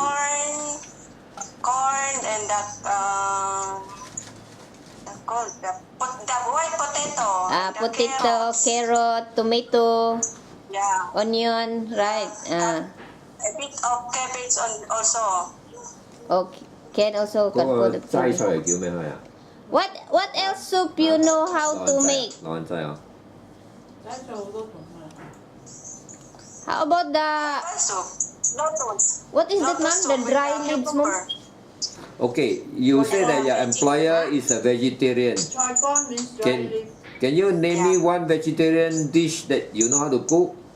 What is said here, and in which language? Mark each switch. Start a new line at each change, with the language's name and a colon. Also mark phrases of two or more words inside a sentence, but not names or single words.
English: Corn, and the white potato. the Potato, carrots. carrot, tomato, Yeah. onion, right? A bit of cabbage also. Okay. Can also can put it.
Cantonese: 齋菜嚟叫咩佢啊？
English: What else soup you know how to make?
Cantonese: 老人齋啊！
English: How about the Also, lotus. what is that, ma'am? The dry leaves, ma'am? Okay, you say that your employer is a vegetarian. Can you name me one vegetarian dish that you know how to cook?